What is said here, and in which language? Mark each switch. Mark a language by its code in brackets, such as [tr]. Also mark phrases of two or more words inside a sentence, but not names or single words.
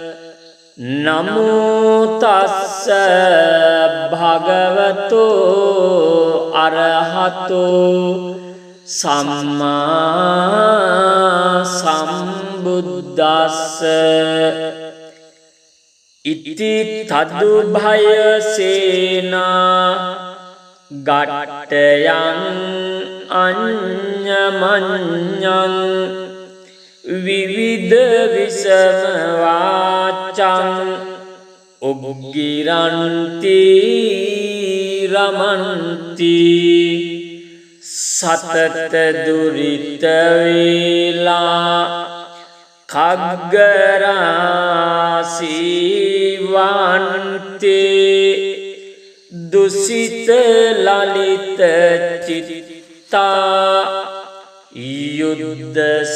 [pi] නමෝ තස්ස භගවතෝ අරහතෝ සම්මා සම්බුද්දස්ස ඉති තදුභය සේනා ගට්ටයං අඤ්ඤමඤ්ඤං විවිධ විසම වාචං උග්ගිරන්ති රමන්ති සතත දුරිත වේලා කග්ගරාසීවන්තේ දුසිත ලලිත චිත්තා යුද්ධ